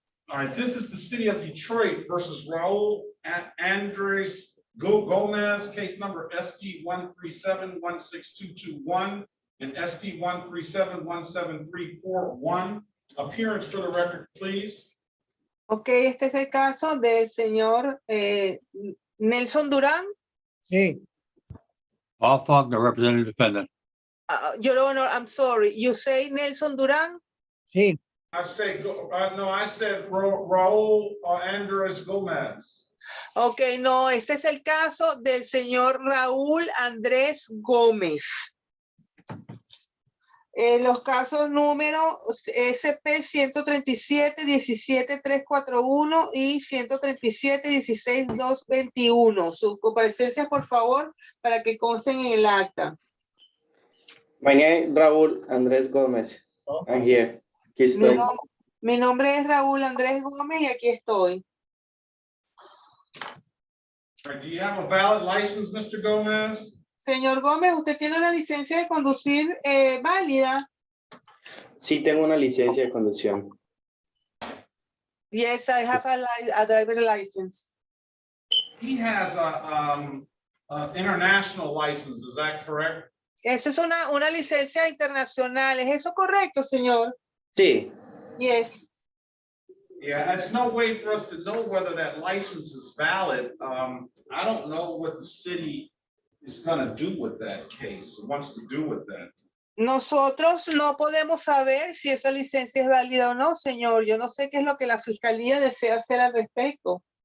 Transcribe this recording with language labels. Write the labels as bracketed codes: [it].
[en] All right, this is the city of Detroit versus Raul Andres Gomez, case number SP 137-16221 and SP 137-17341. Appearance for the record, please. [es] Ok, este es el caso del señor Nelson Durán. Sí. [en] Paul Faulkner, representing the defendant. Your Honor, I'm sorry. You say Nelson Duran? [es] Sí. [en] I say, no, I said Raúl Andrés Gómez. [es] Ok, no, este es el caso del señor Raúl Andrés Gómez. Los casos número SP 137-17-341 y 137-16-221. Sus comparecencias, por favor, para que consten en el acta. [en] My name Raúl Andrés Gómez. I'm here. [es] Aquí estoy. Mi nombre es Raúl Andrés Gómez y aquí estoy. [en] Do you have a valid license, Mr. Gomez? [es] Señor Gómez, ¿usted tiene una licencia de conducir válida? Sí, tengo una licencia de conducción. [en] Yes, I have a driver license. He has a international license, is that correct? [es] Esa es una licencia internacional. ¿Es eso correcto, señor? Sí. [en] Yes. Yeah, it's no way for us to know whether that license is valid. I don't know what the city is gonna do with that case, wants to do with that. [es] Nosotros no podemos saber si esa licencia es válida o no, señor. Yo no sé qué es lo que la fiscalía desea hacer al respecto.